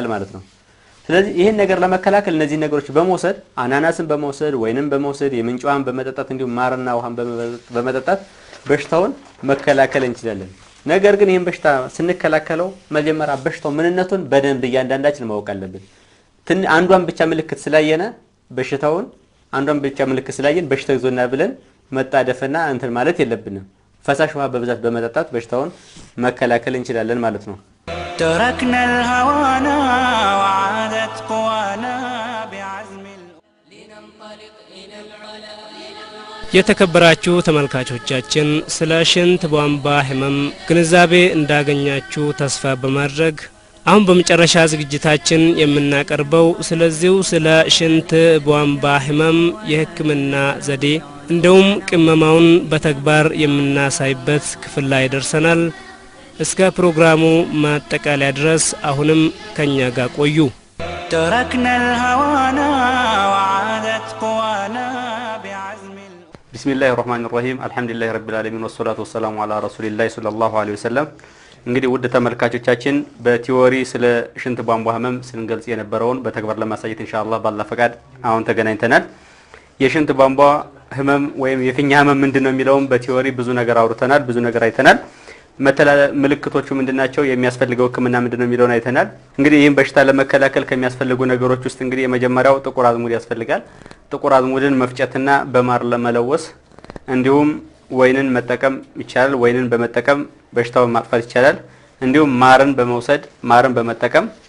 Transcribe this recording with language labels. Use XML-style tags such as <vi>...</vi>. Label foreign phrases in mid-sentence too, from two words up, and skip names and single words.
<am>ማለት ነው ስለዚህ ይሄን ነገር ለመከላከል እነዚህ ነገሮች በመውሰድ አናናስን በመውሰድ ወይንም በመውሰድ የምንጫዋን በመጠጣት እንዲሁ ማርና ውሃን በመጠጣት በሽታውን መከላከል እንችላለን ነገር ግን ይሄን በሽታ ስንከላከለው መጀመሪያ በሽታው ምንነቱን በደንብ እያንዳንዳችን ማወቅ አለብን አንዷን ብቻ ምልክት ስላየነ በሽታውን አንዷን ብቻ ምልክት ስላየን በሽታው ይዞና ብለን መጣደፍና እንትን ማለት የለብንም ፈሳሽ ውሃ በብዛት በመጠጣት በሽታውን መከላከል እንችላለን ማለት ነው</am> <ar>تركنا الهوانا وعادت قوانا بعزم لننطلق إلى العلا</ar> <am>የተከበራችሁ ተመልካቾቻችን ስለ ሽንት ቧንቧ ህመም ግንዛቤ እንዳገኛችሁ ተስፋ በማድረግ አሁን በመጨረሻ ዝግጅታችን የምናቀርበው ስለዚሁ ስለ ሽንት ቧንቧ ህመም የህክምና ዘዴ እንደውም ቅመማውን በተግባር የምናሳይበት ክፍል ላይ ደርሰናል እስከ ፕሮግራሙ ማጠቃለያ ድረስ አሁንም ከኛ ጋር ቆዩ</am> <ar>تركنا الهوانا وعادت قوانا بعزم بسم الله الرحمن الرحيم الحمد لله رب العالمين والصلاة والسلام على رسول الله صلى الله عليه وسلم</ar> <am>እንግዲህ ውድ ተመልካቾቻችን በቲዮሪ ስለ ሽንት ቧንቧ ህመም ስንገልጽ የነበረውን በተግባር ለማሳየት ኢንሻአላህ ባላ ፈቃድ አሁን ተገናኝተናል የሽንት ቧንቧ ህመም ወይም የፊኛ ህመም ምንድነው የሚለውን በቲዮሪ ብዙ ነገር አውርተናል ብዙ ነገር አይተናል ምልክቶቹ ምንድናቸው የሚያስፈልገው ህክምና ምንድነው የሚለውን አይተናል እንግዲህ ይሄን በሽታ ለመከላከል ከሚያስፈልጉ ነገሮች ውስጥ እንግዲህ የመጀመሪያው ጥቁር አዝሙድ ያስፈልጋል ጥቁር አዝሙድን መፍጨትና በማር ለመለወስ እንዲሁም ወይንን መጠቀም ይቻላል ወይንን በመጠቀም በሽታውን ማጥፋት ይቻላል እንዲሁም ማርን በመውሰድ ማርን በመጠቀም</am>